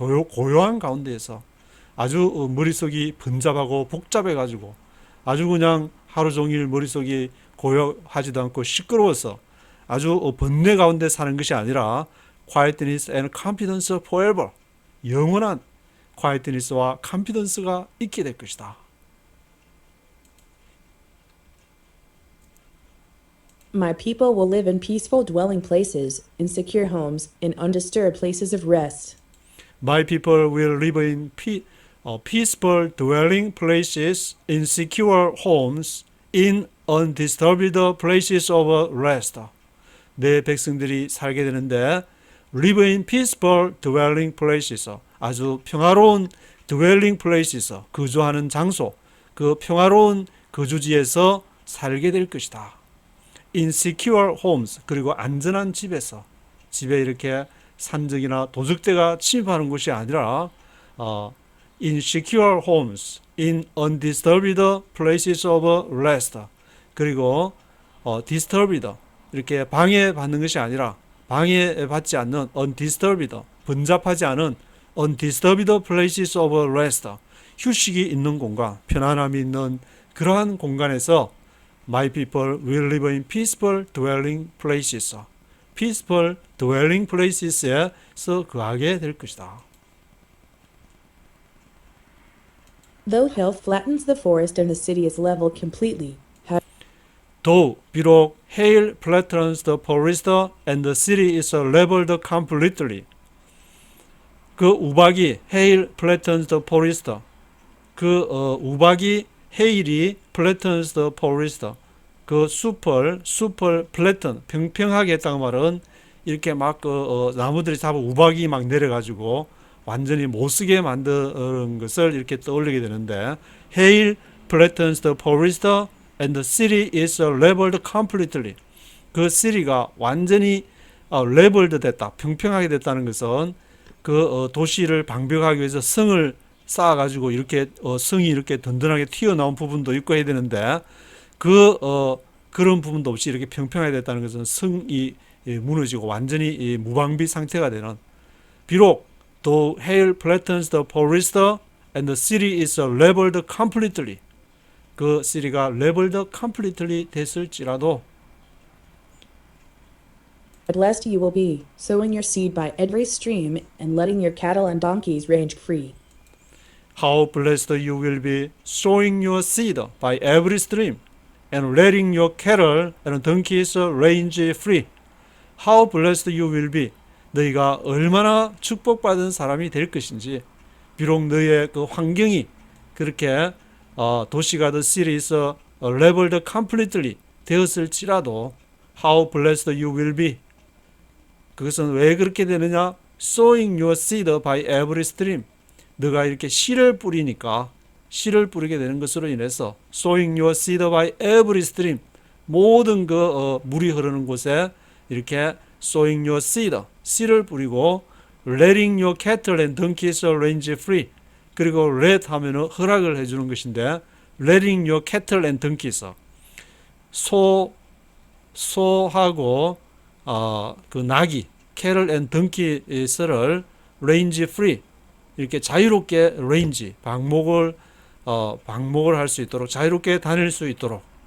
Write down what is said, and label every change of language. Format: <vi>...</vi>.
<ko>고요한 가운데에서 아주 머릿속이 번잡하고 복잡해가지고 아주 그냥 하루 종일 머릿속이 고요하지도 않고 시끄러워서 아주 번뇌 가운데 사는 것이 아니라</ko> <en>quietness and confidence forever,</en> <ko>영원한 quietness와 confidence가 있게 될 것이다.</ko> <en>My people will live in peaceful dwelling places, in secure homes, in undisturbed places of rest. My people will live in peaceful dwelling places, in secure homes, in undisturbed places of rest.</en> <ko>내 백성들이 살게 되는데,</ko> <en>live in peaceful dwelling places,</en> <ko>아주 평화로운 dwelling places, 거주하는 장소, 그 평화로운 거주지에서 살게 될 것이다.</ko> <en>in secure homes,</en> <ko>그리고 안전한 집에서, 집에 이렇게 산적이나 도적대가 침입하는 곳이 아니라</ko> <en>in secure homes, in undisturbed places of rest.</en> <ko>그리고</ko> <en>disturbed,</en> <ko>이렇게 방해받는 것이 아니라 방해받지 않는 undisturbed, 번잡하지 않은</ko> <en>undisturbed places of rest,</en> <ko>휴식이 있는 공간, 편안함이 있는 그러한 공간에서</ko> <en>My people will live in peaceful dwelling places. peaceful dwelling places</en> <ko>에서 거하게 될 것이다.</ko> <en>Though hail flattens the forest and the city is leveled completely, though</en> <ko>비록</ko> <en>hail flattens the forest and the city is leveled completely.</en> <ko>그 우박이</ko> <en>hail flattens the forest. 그 우박이 hail이 flattens the forest.</en> <ko>그 숲을 flatten 평평하게 했다는 말은 이렇게 막 나무들이 잡아 우박이 막 내려가지고 완전히 못쓰게 만드는 것을 이렇게 떠올리게 되는데</ko> <en>hail flattens the forest and the city is leveled completely.</en> <ko>그 city가 완전히 leveled 됐다, 평평하게 됐다는 것은 그 도시를 방벽하기 위해서 성을 쌓아가지고 이렇게 성이 이렇게 든든하게 튀어나온 부분도 있고 해야 되는데 그런 부분도 없이 이렇게 평평하게 됐다는 것은 성이 무너지고 완전히 무방비 상태가 되는. 비록</ko> <en>though hail flattens the forest and the city is leveled completely.</en> <ko>그 city가</ko> <en>leveled completely</en> <ko>됐을지라도</ko> <en>blessed you will be, sowing your seed by every stream and letting your cattle and donkeys range free. How blessed you will be, sowing your seed by every stream and letting your cattle and donkeys range free. How blessed you will be.</en> <ko>너희가 얼마나 축복받은 사람이 될 것인지. 비록 너희의 그 환경이 그렇게 도시가</ko> <en>the city is leveled completely</en> <ko>되었을지라도</ko> <en>how blessed you will be.</en> <ko>그것은 왜 그렇게 되느냐?</ko> <en>sowing your seed by every stream.</en> <ko>너가 이렇게 씨를 뿌리니까 씨를 뿌리게 되는 것으로 인해서</ko> <en>sowing your seed by every stream.</en> <ko>모든 그 물이 흐르는 곳에 이렇게</ko> <en>sowing your seed,</en> <ko>씨를 뿌리고</ko> <en>letting your cattle and donkeys range free.</en> <ko>그리고 let 하면은 허락을 해주는 것인데</ko> <en>letting your cattle and donkeys</en> <ko>소하고 그 나귀 cattle and donkeys를</ko> <en>range free</en> <ko>이렇게 자유롭게 range 방목을 할 수 있도록 자유롭게 다닐 수 있도록.</ko>